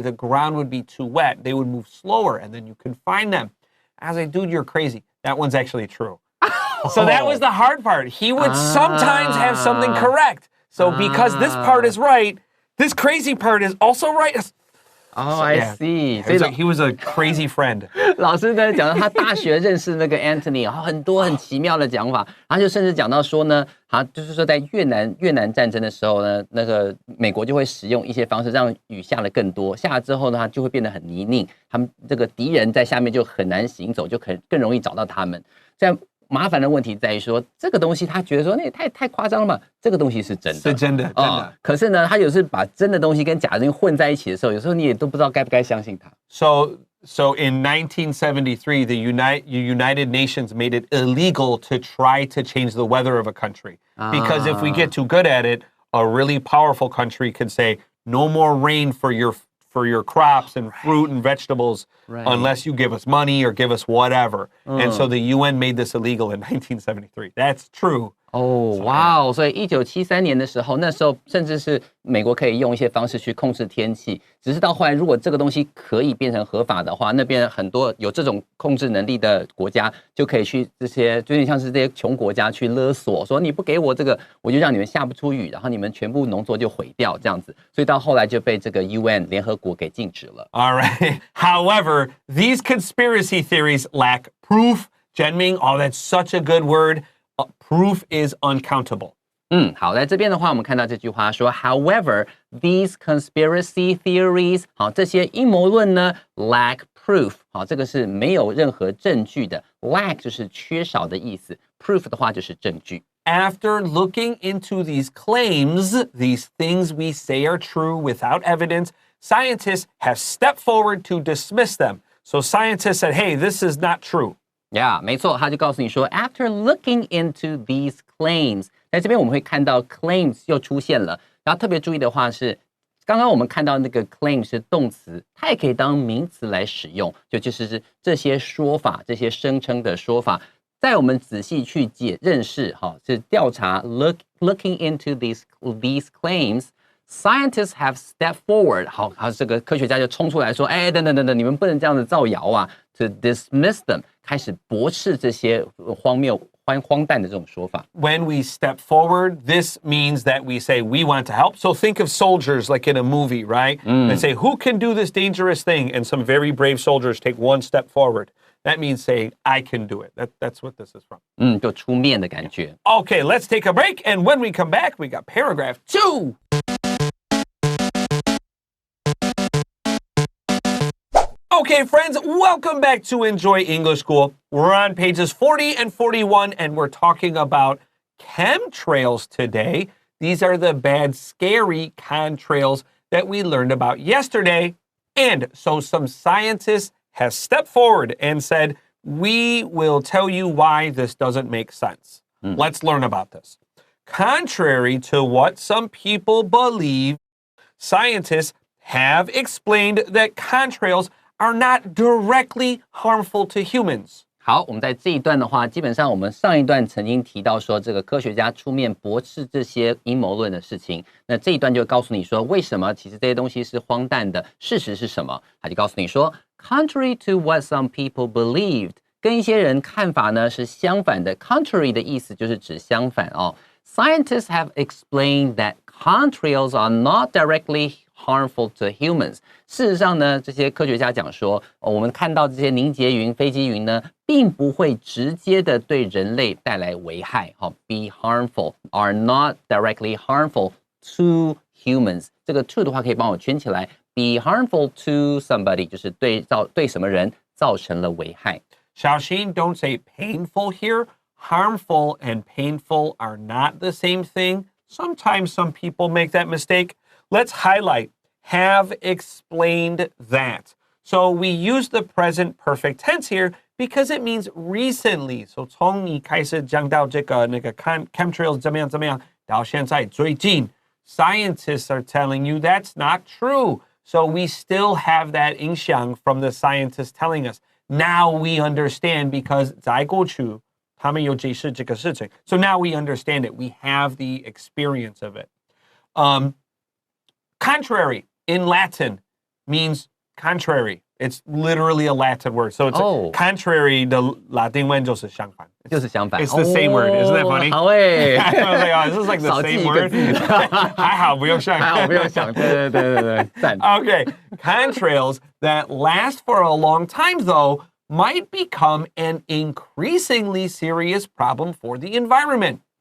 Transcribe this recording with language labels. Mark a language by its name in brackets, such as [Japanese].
[English] The ground would be too wet. They would move slower, and then you could find them. I was like, dude, you're crazy. That one's actually true. So that was the hard part. He would sometimes have something correct. So because this part is right, this crazy part is also right. Oh, I see. He was a crazy friend. [Chinese] 老师在讲到他大学认识那个 Antony， 很多很奇妙的讲法。他就甚至讲到说呢，就是说在越南战争的时候呢，那个美国就会使用一些方式让雨下的更多，下了之后呢，它就会变得很泥泞，他们这个敌人在下面就很难行走，就更容易找到他们。在麻烦的问题在于说，这个东西他觉得说那也太夸张了嘛，这个东西是真的，是真的，真的。可是呢，他有时把真的东西跟假的东西混在一起的时候，有时候你也都不知道该不该相信他。 [English] So in 1973, the United Nations made it illegal to try to change the weather of a country. Because if we get too good at it, a really powerful country could say, no more rain for your crops and fruit and vegetables unless you give us money or give us whatever. And so the UN made this illegal in 1973. That's true. [Chinese] 哇哦！所以1973年的时候，那时候甚至是美国可以用一些方式去控制天气，只是到后来，如果这个东西可以变成合法的话，那边很多有这种控制能力的国家就可以去这些，就有点像是这些穷国家去勒索，说你不给我这个，我就让你们下不出雨，然后你们全部农作就毁掉这样子。所以到后来就被这个 UN 联合国给禁止了。 [English] All right. However, these conspiracy theories lack proof. Jianming, oh, that's such a good word. Proof is uncountable. [Chinese] 好，在这边的话，我们看到这句话说 ， [English] However, these conspiracy theories， [Chinese] 好，这些阴谋论呢 [English] lack proof， [Chinese] 好，这个是没有任何证据的 ，lack 就是缺少的意思 ，proof 的话就是证据。 [English] After looking into these claims, these things we say are true without evidence, scientists have stepped forward to dismiss them. So scientists said, hey, this is not true. [Chinese] 没错，他就告诉你说 ， [English] After looking into these claims， [Chinese] 在这边我们会看到 claims 又出现了。然后特别注意的话是，刚刚我们看到那个 claim 是动词，它也可以当名词来使用，就是这些说法、这些声称的说法，在我们仔细去认识，是调查 [English] looking into these claims。 Scientists have stepped forward， [Chinese] 好，这个科学家就冲出来说，等等，你们不能这样子造谣啊 ， [English] to dismiss them， [Chinese] 开始驳斥这些荒诞的这种说法。 [English] When we step forward, this means that we say we want to help. So think of soldiers like in a movie, right? They say, who can do this dangerous thing? And some very brave soldiers take one step forward. That means saying, I can do it. That's what this is from. [Chinese] 就出面的感觉。 [English] Okay, let's take a break. And when we come back, we got paragraph 2. Okay, friends, welcome back to Enjoy English School. We're on pages 40 and 41, and we're talking about chemtrails today. These are the bad, scary contrails that we learned about yesterday. And so some scientists have stepped forward and said, we will tell you why this doesn't make sense. Let's learn about this. Contrary to what some people believe, scientists have explained that contrails are not directly harmful to humans. [Chinese] 好，我们在这一段的话，基本上我们上一段曾经提到说，这个科学家出面驳斥这些阴谋论的事情。那这一段就告诉你说，为什么其实这些东西是荒诞的，事实是什么？他就告诉你说 ， [English] Contrary to what some people believed， [Chinese] 跟一些人看法呢是相反的。 Contrary 的意思就是指相反哦。 [English] Scientists have explained that contrails are not directly harmful to humans. [Chinese] 事实上呢，这些科学家讲说，我们看到这些凝结云、飞机云呢，并不会直接的对人类带来危害。 [English] be harmful are not directly harmful to humans. [Chinese] 这个 to 的话可以帮我圈起来。 [English] Be harmful to somebody [Chinese] 就是对什么人造成了危害。 [English] Xiaoxin, don't say painful here. Harmful and painful are not the same thing. Sometimes some people make that mistake. Let's highlight, have explained that. So we use the present perfect tense here because it means recently. [Chinese] So 从你开始讲到这个chemtrails 怎么样到现在最近 [English] scientists are telling you that's not true. So we still have that 影响 from the scientists telling us. Now we understand because [Chinese] 在过去他们有解释这个事情. [English] So now we understand it. We have the experience of it. Contrary in Latin means contrary. It's literally a Latin word. So it's contrary [Chinese] 的拉丁文就是相反. [English] It's the same word. Isn't that funny? [Chinese] 好诶 [English] I was like, oh, this is like the same word. [Chinese] 还好不用想对，赞。 [English] Okay, contrails that last for a long time, though, might become an increasingly serious problem for the environment.